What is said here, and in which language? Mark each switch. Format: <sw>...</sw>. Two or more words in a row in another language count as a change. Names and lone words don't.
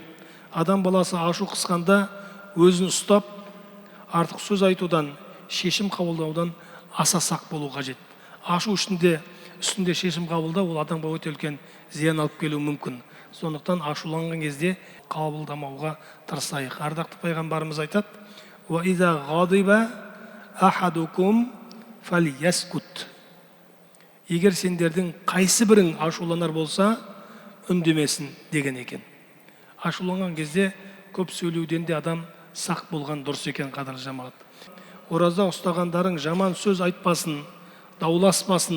<kk>Адам баласы ашу қысқанда өзін ұстап, артық сөз айтудан, шешім қабылдаудан аса сақ болу қажет. Ашу үстінде шешім қабылдау ол адамға өте үлкен зиян алып келуі мүмкін. Сондықтан ашуланған кезде қабылдамауға тырысайық. Ардақты пайғамбарымыз айтады:</kk> <ar>«وإذا غضب أحدكم فليسكت».</ar> <kk>Егер сендердің қайсы бірің ашуланар болса, үндемесін деген екен. Ашуланған кезде көп сөйлеуден де адам сақ болған дұрыс екен, қадірлі жамағат. Ораза ұстағандарың жаман сөз айтпасын, дауласпасын.</kk>